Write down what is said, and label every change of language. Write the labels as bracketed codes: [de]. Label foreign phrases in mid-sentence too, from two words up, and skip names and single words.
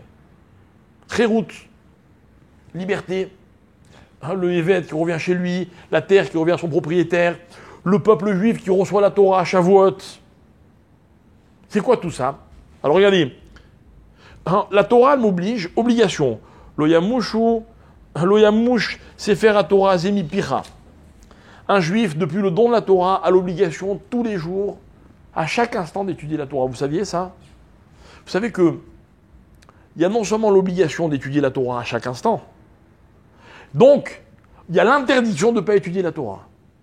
[fr] Khérout, liberté, le évêque qui revient chez lui, la terre qui revient à son propriétaire, le peuple juif qui reçoit la Torah à Shavuot. C'est quoi tout ça? Alors regardez, la Torah m'oblige, obligation. [he] לא ימוש ספר התורה הזה מפיך. [fr] Un juif, depuis le don de la Torah, a l'obligation tous les jours, à chaque instant, d'étudier la Torah. Vous saviez ça? Vous savez que il y a non seulement l'obligation d'étudier la Torah à chaque instant, donc il y a l'interdiction de ne pas étudier la Torah.